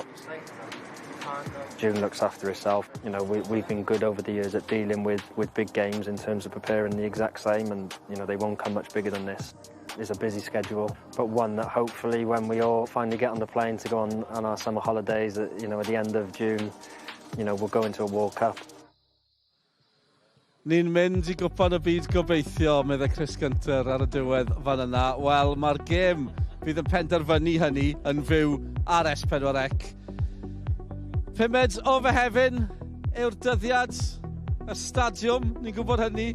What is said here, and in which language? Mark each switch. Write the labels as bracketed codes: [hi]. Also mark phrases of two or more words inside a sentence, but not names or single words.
[en] June looks after herself. You know, we've been good over the years at dealing with big games in terms of preparing the exact same, and, you know, they won't come much bigger than this. It's a busy schedule, but one that hopefully when we all finally get on the plane to go on our summer holidays, you know, at the end of June, you know, we'll go into a World Cup. [cy] Ni'n mynd I gwpan y byd gobeithio, medde Chris Gunter ar y diwedd fan yna. Wel, mae'r gêm fydd yn penderfynu hynny yn fyw ar S4C. Pumed o Fehefin yw'r dyddiad, y stadiwm, ni'n gwybod hynny.